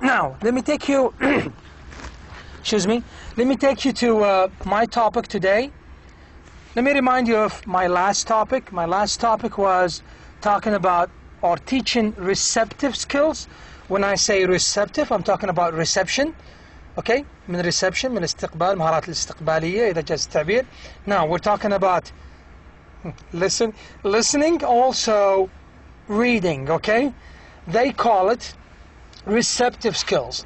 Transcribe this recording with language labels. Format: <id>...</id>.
<en>Now, let me take you excuse me, let me take you to my topic today. Let me remind you of my last topic. My last topic was talking about or teaching receptive skills. When I say receptive, I'm talking about reception.</en> <ar>Okay, من reception, من الاستقبال، مهارات الاستقبالية إذا جاز التعبير.</ar> <en>Now we're talking about listening, also reading. Okay, they call it receptive skills.</en>